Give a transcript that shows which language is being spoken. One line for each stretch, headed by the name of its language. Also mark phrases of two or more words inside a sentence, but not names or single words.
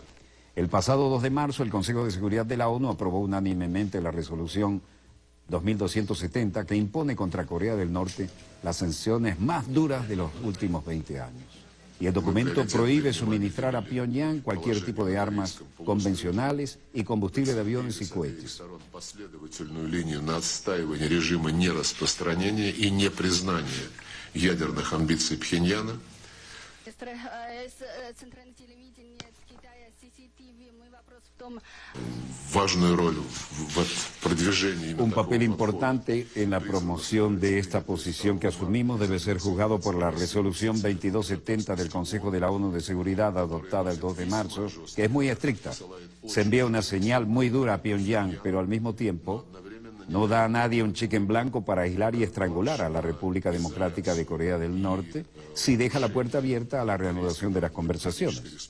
Spanish: El pasado 2 de marzo, el Consejo de Seguridad de la ONU aprobó unánimemente la resolución 2270 que impone contra Corea del Norte las sanciones más duras de los últimos 20 años. Y el documento prohíbe suministrar a Pyongyang cualquier tipo de armas convencionales y combustible de aviones y cohetes.
Russian: Последовательную линию на отстаивание режима нераспространения и непризнания ядерных амбиций Пхеньяна. Важную роль в продвижении.
Spanish: Un papel importante en la promoción de esta posición que asumimos debe ser juzgado por la resolución 2270 del Consejo de la ONU de Seguridad adoptada el 2 de marzo, que es muy estricta. Se envía una señal muy dura a Pyongyang, pero al mismo tiempo no da a nadie un cheque en blanco para aislar y estrangular a la República Democrática de Corea del Norte si deja la puerta abierta a la reanudación de las conversaciones.